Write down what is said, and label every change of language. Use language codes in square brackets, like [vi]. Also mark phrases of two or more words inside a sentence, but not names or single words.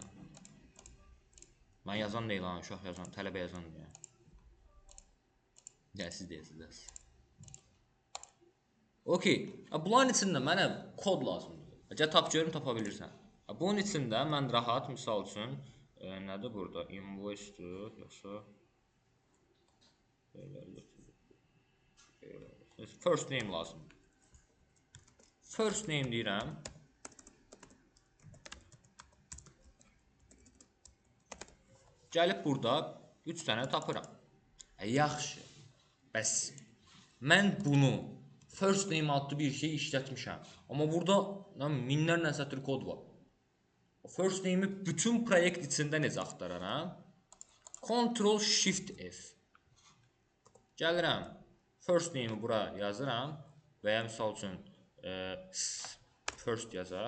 [az] Mən yazan deyil, uşaq yazan, tələbə yazan deyil. Siz deyəsiniz. Bunların içində mənə kod lazımdır. Gəl tap görüm, tapa bilirsən. Bunun içində mən rahat, misal üçün, nədir burada? Invoice-dur, yoxsa [en] first name [az] lazımdır. [en] First name [az] deyirəm. Gəlib burada 3 dənə tapıram. Yaxşı. Bəs mən bunu [en] first name [az] adlı bir şey işlətmişəm. Amma burada minlərlə sətr kod var. [en] First name'i [az] bütün proyekt içində necə axtararam? [en] Ctrl Shift F. [az] Gəlirəm. [en] First name'i [az] bura yazıram. Və ya misal üçün first yazaq.